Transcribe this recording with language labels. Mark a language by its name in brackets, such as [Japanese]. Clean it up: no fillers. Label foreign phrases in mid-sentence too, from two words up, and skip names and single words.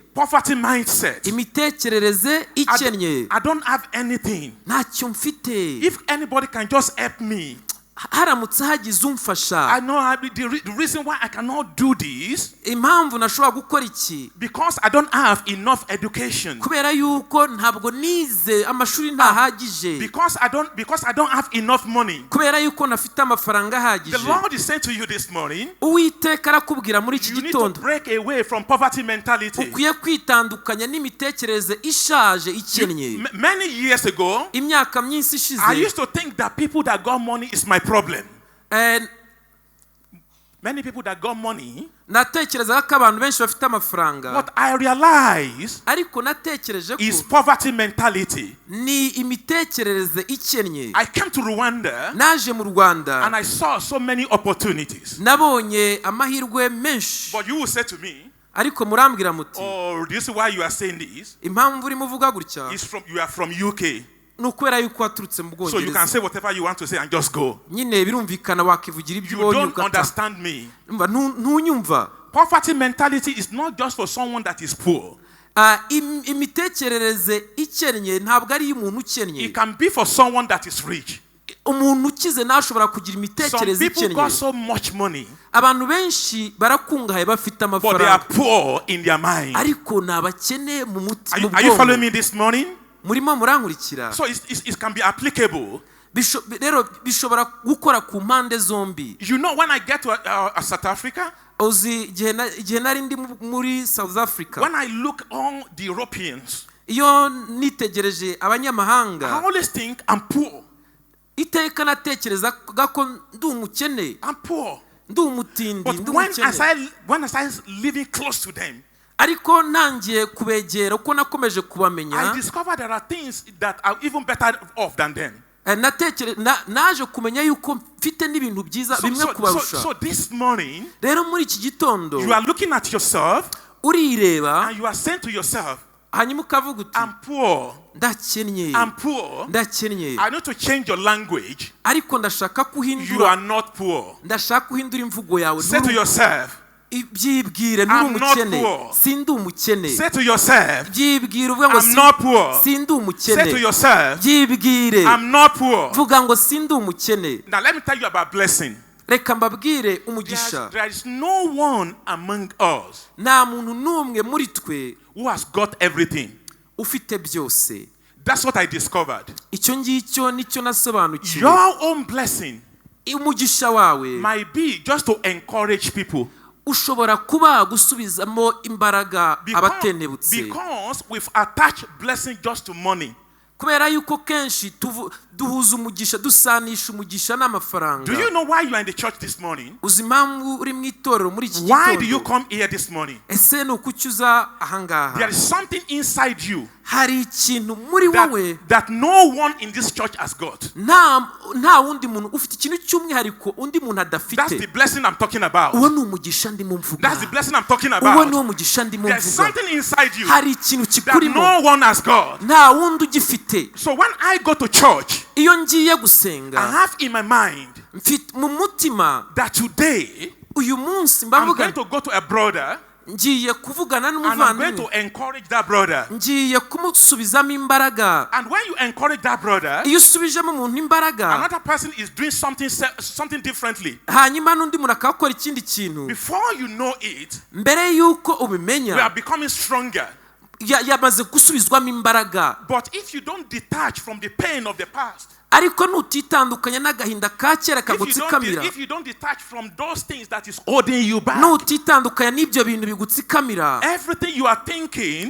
[English] Poverty mindset. [Kinyarwanda] imitekerereze ikennye. [English] I don't have anything. [Kinyarwanda] ntacyo mfite. [English] If anybody can just help me, [Kinyarwanda] haramutse hagize umfasha. [English] I know the reason why I cannot do this, [Kinyarwanda] impamvu nashobora gukora iki, [English] because I don't have enough education. [Kinyarwanda] kubera yuko ntabwo nize amashuri ntahagije. [English] Because I don't have enough money. [Kinyarwanda] kubera yuko nafite amafaranga ahagije. [English] The Lord is saying to you this morning, [Kinyarwanda] Uwiteka arakubwira muri iki [English] you need to [Kinyarwanda] gitondo, [English] break away from poverty mentality. [Kinyarwanda] ukwiye kwitandukanya n'imitekerereze ishaje ikennye. [English] Many years ago, [Kinyarwanda] imyaka myinshi [English] I [Kinyarwanda] ishize, [English] used to think that people that got money is my problem. Many people that got money, [Kinyarwanda] natekerezaga ko abantu benshi bafite amafaranga. [English] what I realized [Kinyarwanda] ariko natekereje [English] is [Kinyarwanda] ko [English] poverty mentality. [Kinyarwanda] ni imitekerereze ikennye. [English] I came to Rwanda [Kinyarwanda] naje mu Rwanda [English] and I saw so many opportunities. [Kinyarwanda] nabonye amahirwe menshi. [English] But you will say to me, [Kinyarwanda] ariko murambwira muti, [English] oh, do you see why you are saying this? [Kinyarwanda] impamvu urimo uvuga gutya [English] You are from UK. [Kinyarwanda] ni ukubera yuko waturutse mu [English] So you can [Kinyarwanda] Bwongereza. [English] say whatever you want to say and just go. [Kinyarwanda] nyine birumvikana wakivugira ibyo [English] You [Kinyarwanda] ubonye [English] don't [Kinyarwanda] ugata. [English] understand me. [Kinyarwanda] ntunyumva. [English] Poverty mentality is not just for someone that is poor. [Kinyarwanda] imitekerereze ikennye ntabwo ari iy'umuntu ukennye. [English] It can be for someone that is rich. [Kinyarwanda] umuntu ukize ntashobora kugira [English] Some [Kinyarwanda] imitekerereze [English] people got [Kinyarwanda] ikennye. [English] so much money, [Kinyarwanda] abantu benshi barakungahaye bafite [English] but they are [Kinyarwanda] amafaranga, [English] poor in their mind. [Kinyarwanda] ariko ni abakene mu [English] Are you following [Kinyarwanda] bwonko. [English] me this morning? [Kinyarwanda] murimo murankurikira. [English] So it can be applicable. [Kinyarwanda] rero bishobora gukora ku mpande zombi. [English] You know, when I get to South Africa, [Kinyarwanda] uzi igihe nari ndi muri South Africa, [English] when I look on the Europeans, [Kinyarwanda] iyo nitegereje [English] I [Kinyarwanda] abanyamahanga, [English] always think I'm poor. [Kinyarwanda] iteka natekerezaga ko ndi umukene, [English] I'm poor. [Kinyarwanda] ndi umutindi, [English] But [Kinyarwanda] ndi [English] when [Kinyarwanda] umukene. [English] I started living close to them, [Kinyarwanda] ariko ntangiye kubegera uko nakomeje [English] I [Kinyarwanda] kubamenya, [English] discovered there are things that are even better off than them. [Kinyarwanda] naje kumenya yuko mfite n'ibintu byiza bimwe kubarusha. [English] So this morning, [Kinyarwanda] rero muri iki gitondo [English] you are looking at yourself [Kinyarwanda] urireba [English] and you are saying to yourself, [Kinyarwanda] hanyuma ukavuga uti [English] I'm poor. [Kinyarwanda] ndakennye [English] I'm poor. [Kinyarwanda] ndakennye [English] I need to change your language. [Kinyarwanda] ariko ndashaka [English] You [Kinyarwanda] kuhindura [English] are not poor. [Kinyarwanda] ndashaka kuhindura imvugo yawe [English] Say to yourself, [Kinyarwanda] byibwire nturi [English] I'm not [Kinyarwanda] umukene [English] poor. [Kinyarwanda] sindi umukene [English] say to yourself, [Kinyarwanda] byibwire uvuga ngo [English] I'm not poor. [Kinyarwanda] sindi [English] Say to [Kinyarwanda] umukene [English] yourself, [Kinyarwanda] byibwire [English] I'm not poor. [Kinyarwanda] vuga ngo sindi umukene. [English] Now let me tell you about blessing. [Kinyarwanda] Reka mbabwire umugisha [English] There is no one among us [Kinyarwanda] nta muntu n'umwe muri twe [English] who has got everything. [Kinyarwanda] ufite byose. [English] That's what I discovered. [Kinyarwanda] Icyo ngicyo nicyo nasobanukiwe. [English] Your own blessing [Kinyarwanda] umugisha wawe [English] might be just to encourage people. [Kinyarwanda] ushobora kuba gusubizamo imbaraga abatenebutse. [English] Because we've attached blessing just to money. [Kinyarwanda] kubera yuko kenshi duhuza umugisha dusanisha umugisha n'amafaranga. [English] Do you know why you are in the church this morning? [Kinyarwanda] uzi impamvu uri mu itorero muri iki [English] Why do you [Kinyarwanda] gitondo? [English] come here this morning? [Kinyarwanda] ese ni ukuki uza ahangaha? [English] There is something inside you [Kinyarwanda] hari ikintu muri wowe [English] that no one in this church has got. [Kinyarwanda] nta wundi muntu ufite ikintu cy'umwihariko undi muntu [English] That's the [Kinyarwanda] adafite. [English] blessing I'm talking about. [Kinyarwanda] uwo ni umugisha ndimo mvuga. [English] That's the blessing I'm talking [Kinyarwanda] uwo ni [English] about. [Kinyarwanda] wo mugisha ndimo [English] There's [Kinyarwanda] mvuga. [English] something inside you [Kinyarwanda] hari ikintu [English] that [Kinyarwanda] kikurimo [English] no one has got. [Kinyarwanda] nta wundi ugifite. [English] So when I go to church, [Kinyarwanda] iyo ngiye [English] I [Kinyarwanda] gusenga [English] have in my mind [Kinyarwanda] mfite mu mutima [English] that today [Kinyarwanda] uyu munsi [English] I'm [Kinyarwanda] mbavuga [English] going to go to a brother [Kinyarwanda] ngiye kuvugana [English] and I'm going to [Kinyarwanda] n'umuvandimwe [English] encourage that brother. [Kinyarwanda] ngiye kumusubizamo imbaraga. [English] And when you encourage that brother, [Kinyarwanda] iyo usubijemo umuntu imbaraga [English] another person is doing something differently. [Kinyarwanda] hanyuma n'undi muntu akakora ikindi kintu, [English] Before you know it, [Kinyarwanda] mbere y'uko [English] we [Kinyarwanda] ubimenya [English] are becoming stronger. [Kinyarwanda] yamaze gusubizwamo imbaraga. [English] But if you don't detach from the pain of the past, [Kinyarwanda] ariko nutitandukanya n'agahinda ka kera kagutsikamira, [English] if you don't detach from those things that is holding you back, [Kinyarwanda] nutitandukanya n'ibyo bintu bigutsikamira, [English] everything you are thinking,